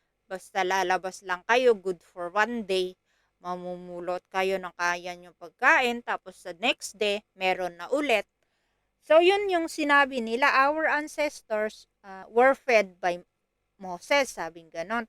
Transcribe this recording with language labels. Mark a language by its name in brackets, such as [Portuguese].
[Filipino] Basta lalabas lang kayo, [English] good for one day. [Filipino] Mamumulot kayo ng kaya nyo pagkain, tapos sa next day, meron na ulit. So, yun yung sinabi nila, [English] our ancestors were fed by Moses, [Filipino] sabing ganon.